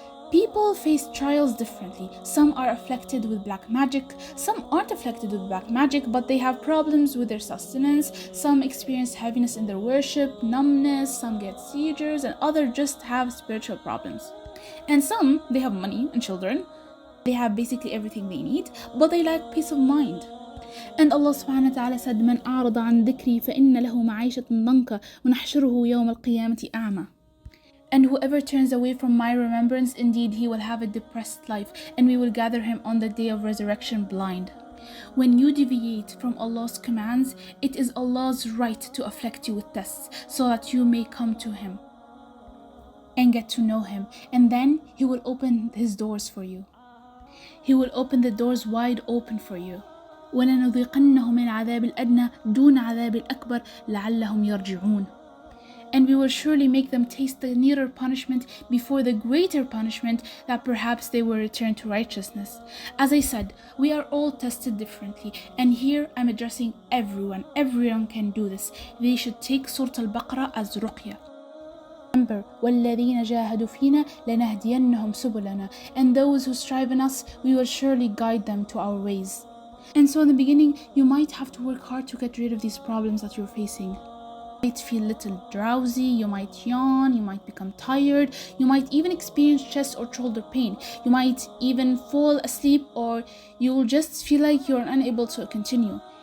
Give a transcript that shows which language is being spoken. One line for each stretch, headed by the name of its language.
English: People face trials differently. Some are afflicted with black magic, some aren't afflicted with black magic, but they have problems with their sustenance. Some experience heaviness in their worship, numbness, some get seizures, and others just have spiritual problems. And some, they have money and children. They have basically everything they need, but they lack peace of mind. And Allah subhanahu wa ta'ala said,
Arabic: مَنْ أَعْرَضَ عَنْ ذِكْرِي فَإِنَّ لَهُ مَعِيشَةً ضَنْكًا وَنَحْشُرُهُ يَوْمَ الْقِيَامَةِ أَعْمَى.
English: And whoever turns away from my remembrance, indeed he will have a depressed life, and we will gather him on the day of resurrection blind. When you deviate from Allah's commands, it is Allah's right to afflict you with tests, so that you may come to him and get to know him, and then he will open his doors for you. He will open the doors wide open for you.
Arabic: وَلَنُذِيقَنَّهُمْ مِنْ الْعَذَابِ الْأَدْنَى دُونَ عَذَابِ الْأَكْبَرِ لَعَلَّهُمْ يَرْجِعُونَ.
English: And we will surely make them taste the nearer punishment before the greater punishment, that perhaps they will return to righteousness. As I said, we are all tested differently, and here I'm addressing everyone. Everyone can do this. They should take Surat Al-Baqarah as ruqyah. Remember,
Arabic: وَالَّذِينَ جَاهَدُوا فِينَا لَنَهْدِيَنَّهُمْ سُبُلَنَا.
English: And those who strive in us, we will surely guide them to our ways. And so in the beginning, you might have to work hard to get rid of these problems that you're facing. You might feel a little drowsy, you might yawn, you might become tired, you might even experience chest or shoulder pain, you might even fall asleep, or you'll just feel like you're unable to continue.